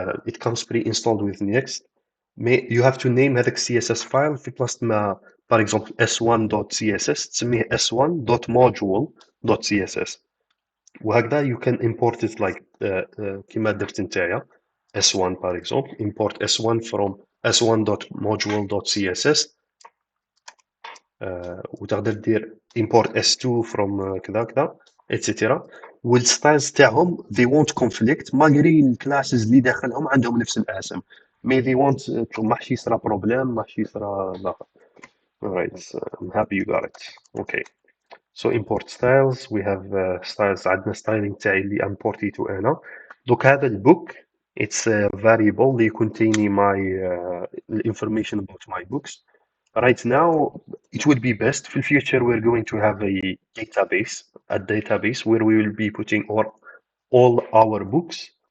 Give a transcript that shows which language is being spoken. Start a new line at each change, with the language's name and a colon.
English: It comes pre-installed with Next. You have to name هذاك CSS file
Arabic: في بلاصة ما
English: for example s1.css تسميه s1.module.css وهكذا you can import it like
Arabic: كيما درت نتايا
English: s1 for example import s1 from s1.module.css
Arabic: وتقدر دير
English: import s2 from كذا كذا etc.
Arabic: والستايلز تاعهم
English: they won't conflict
Arabic: ماغري الكلاسز اللي داخلهم عندهم نفس الاسم مي
English: they won't
Arabic: ما حش يصرى بروبليم ما حش يصرى لا.
English: Alright, I'm happy you got it. Okay. So import styles. We have styles.
Arabic: عندنا styling تاعي اللي imported أنا. دوك هذا
English: الbook it's a variable اللي containing my information about my books. Right now, it would be best. For future, we're going to have a database where we will be putting all our books.